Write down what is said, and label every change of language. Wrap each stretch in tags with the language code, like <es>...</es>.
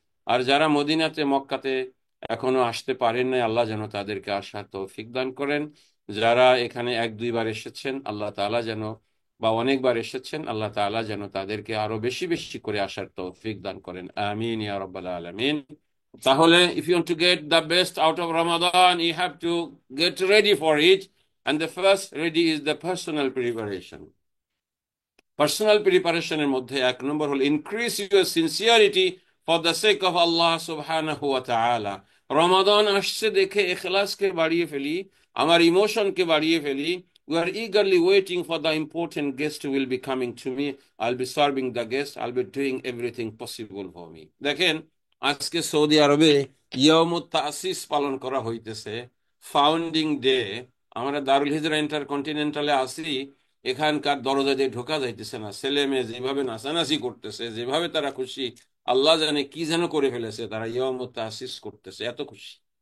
<bn>আর যারা মদিনাতে মক্কাতে এখনো আসতে পারেন নাই, আল্লাহ যেন তাদেরকে আসার তৌফিক দান করেন। যারা এখানে এক দুইবার এসেছেন আল্লাহ তাআলা যেন, বা অনেকবার এসেছেন আল্লাহ তাআলা যেন তাদেরকে আরো বেশি বেশি করে আসার তৌফিক দান করেন, আমিন ইয়া রাব্বাল আলামিন।</bn> <en>তাহলে if you want to get the best out of Ramadan, you have to get ready for it. And the first ready is the personal preparation.</en> <bn>Personal প্রিপারেশনের মধ্যে এক নম্বর হল</bn> <en>Increase your sincerity for the sake of Allah সুবহানাহু ওয়া তাআলা।</en> <bn>রমাদান আসছে দেখে ইখলাসকে বাড়িয়ে ফেলি, আমার ইমোশনকে বাড়িয়ে ফেলি।</bn> <en>We are eagerly waiting for the important guest who will be coming to me. I'll be serving the guest. I'll be doing everything possible for me.</en> <bn>দেখেন, আজকে সৌদি আরবে ইয়াউমুত তাসিস পালন করা হইতেছে, ফাউন্ডিং ডে। আমরা দারুল হিজরা ইন্টারকন্টিনেন্টালে আছি, এখানকার দরজা দিয়ে ঢোকা যাইতেছে না। ছেলে মেয়ে যেভাবে নাচানাচি করতেছে, যেভাবে তারা খুশি, আল্লাহ জানে কি যেন করে ফেলেছে, তারা ইয়াউমুত তাসিস করতেছে, এত খুশি।</bn>